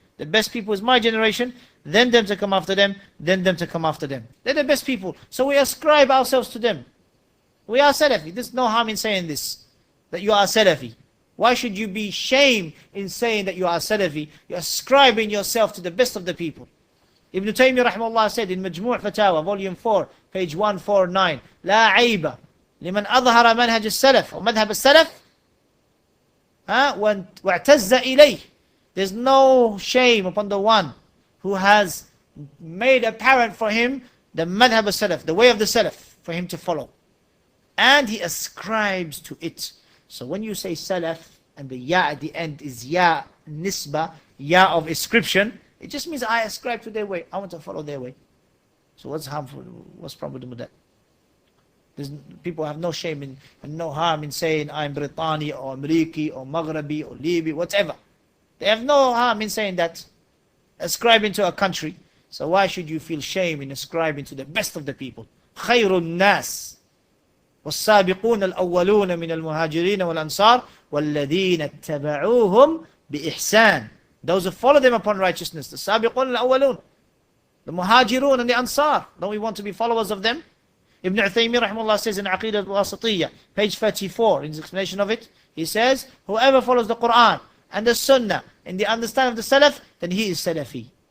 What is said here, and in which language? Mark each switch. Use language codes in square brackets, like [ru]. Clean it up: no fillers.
[en] The best people is my generation, then them to come after them, then them to come after them. They're the best people. So we ascribe ourselves to them. We are Salafi. There's no harm in saying this, that you are Salafi. Why should you be ashamed in saying that you are Salafi? You're ascribing yourself to the best of the people. Ibn Taymiyyah rahimahullah said in Majmu' Fatawa, volume 4, page 149, [ar] لا عيب لمن أظهر منهج السلف أو مذهب السلف واعتز إليه. [en] There's no shame upon the one who has made apparent for him the madhab al-salaf, the way of the salaf, for him to follow. And he ascribes to it. So when you say salaf, and the ya at the end is ya nisba, ya of ascription, it just means I ascribe to their way. I want to follow their way. So what's harmful? What's problem with that? People have no shame and no harm in saying I'm Brittani or Ameriki or Maghrabi or Libi, whatever. They have no harm in saying that, ascribing to a country. So why should you feel shame in ascribing to the best of the people? [ar] خير الناس والسابقون الأولون من المهاجرين والأنصار والذين اتبعوهم بإحسان. [en] Those who follow them upon righteousness, the [ar] سابقون الأولون, [en] the muhajirun and the ansar. Don't we want to be followers of them? Ibn Uthaymeen rahimahullah says in Aqidah al-Wasatiyya, page 34, in his explanation of it, he says, whoever follows the Quran and the Sunnah in the understanding of the Salaf, then he is Salafi.